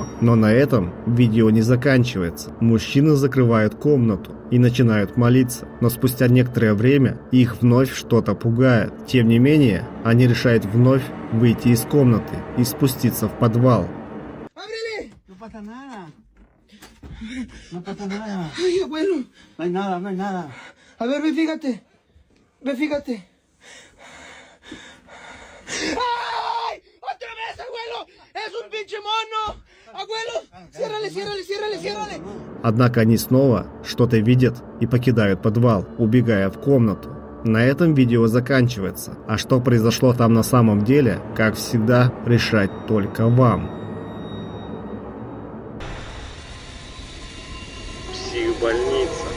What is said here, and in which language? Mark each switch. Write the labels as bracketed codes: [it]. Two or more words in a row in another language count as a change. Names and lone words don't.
[ru] Но на этом видео не заканчивается. Мужчины закрывают комнату и начинают молиться. Но спустя некоторое время их вновь что-то пугает. Тем не менее, они решают вновь выйти из комнаты и спуститься в подвал. [es] Ay, abuelo. No hay nada, no hay nada. A ver, ve, fíjate. Ve, fíjate. ¡Ay! ¡Otra vez, abuelo! ¡Es un pinche mono! ¡Abuelo! ¡Ciérrale, ciérrale, ciérrale, ciérrale! [ru] Однако они снова что-то видят и покидают подвал, убегая в комнату. На этом видео заканчивается. А что произошло там на самом деле, как всегда, решать только вам. Психбольница.